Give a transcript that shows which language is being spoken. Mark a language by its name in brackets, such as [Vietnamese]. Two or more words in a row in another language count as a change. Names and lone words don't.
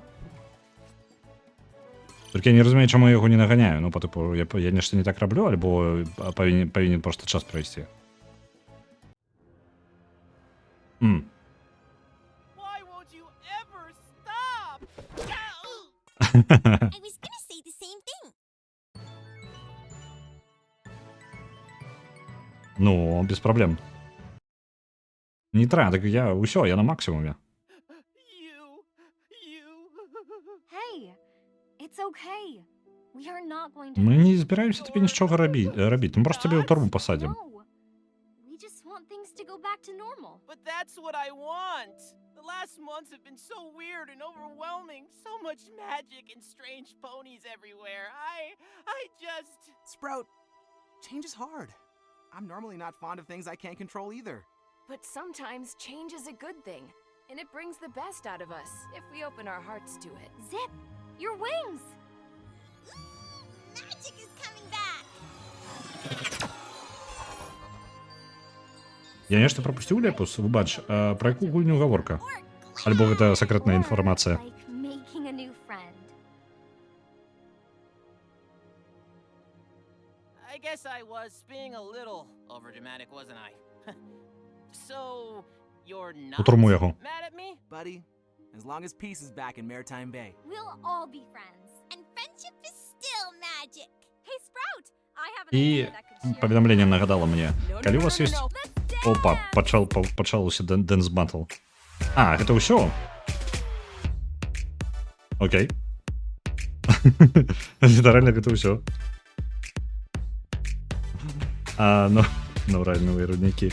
[Belarusian] Толькі я не разумею, чаму я яго не наганяю. Ну, по типу, я нешта не так раблю, альбо павінен проста час прайсці. [English] Why won't you ever stop? I was gonna say the same thing. [Russian] Ну, без проблем. [Belarusian] Не треба, так я усё, я на максимуме. [English] Hey, it's okay. We are not going to. [Ukrainian] Мы не збираемся тобі нічого робити. Ми просто тебе у торбу посадим. [English] No. We just want things to go back to normal. But that's what I want. The last months have been so weird and overwhelming. So much magic and strange ponies everywhere. I just... Sprout, change is hard. I'm normally not fond of things I can't control either. But sometimes change is a good thing, and it brings the best out of us if we open our hearts to it. Zip, your wings! Magic is coming back. [Belarusian] Я нешта пропустил, Лепус? Выбач, про яку гульню гаворка? Альбо гэта сакрэтная інфармацыя? [English] Like making a new friend. I guess I was being a little overdramatic, wasn't I? So, you're not [Belarusian] У турму яго. [English] mad at me? Buddy, as long as peace is back in Maritime Bay. We'll all be friends. And friendship is still magic. Hey, Sprout! I have an [Belarusian] І [English] idea that could share. [Belarusian] паведамленне нагадала мне. Калі у вас ёсць... Опа, пачаўся [English] Dance Battle. [Belarusian] А, гэта ўсё? Окей. Літаральна гэта ўсё. Ну, рэальныя руднікі.